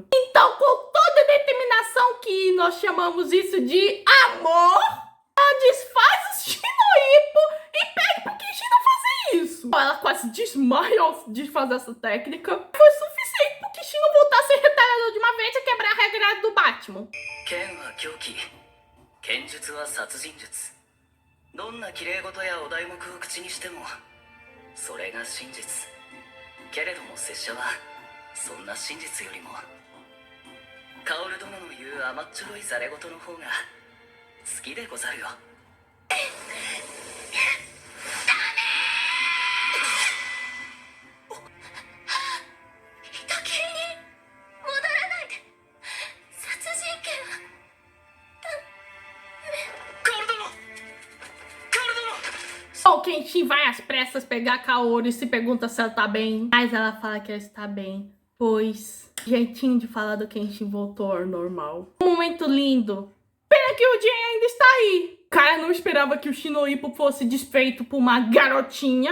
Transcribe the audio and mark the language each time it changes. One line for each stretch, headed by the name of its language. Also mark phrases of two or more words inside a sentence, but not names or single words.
Portuguese: Então, com toda a determinação que nós chamamos isso de amor, ela desfaz o Shinoippo e pede pro Kenshin não fazer isso. Ela quase desmaia ao desfazer essa técnica. Foi suficiente pro Kenshin não voltar a ser retalhador de uma vez e quebrar a regra do Batman.
Japanese: どんな綺麗事やお題目を口にしてもそれが真実けれども拙者はそんな真実よりも薫殿の言う甘っちょろいざれ言の方が好きでござるよ。人斬りに戻らないで。殺人剣は薫殿！薫殿！
Portuguese: O Kenshin vai às pressas pegar Kaoru e se pergunta se ela tá bem. Mas ela fala que ela está bem, pois o jeitinho de falar do Kenshin voltou ao normal. Um momento lindo. Pena que o Jin ainda está aí. O cara não esperava que o Shinoippo fosse desfeito por uma garotinha.